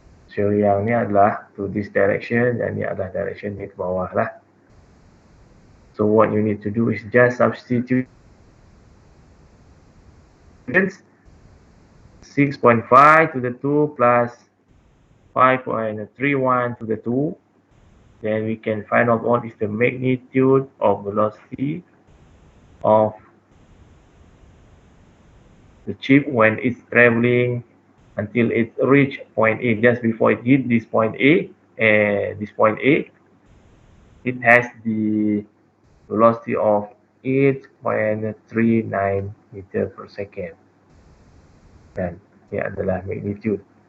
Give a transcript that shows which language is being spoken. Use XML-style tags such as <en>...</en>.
<ms>So yang ni adalah</ms> <en>to this direction</en> <ms>dan ni adalah direction ni ke bawah lah.</ms> <en>So what you need to do is just substitute 6.5 to the 2 plus 5.31 to the 2. Then we can find out what is the magnitude of velocity of the chip when it's traveling until it reach point A. Just before it hit this point A, it has the velocity of 8.39 meter per second.</en> <ms>Dan ini adalah magnitude.</ms>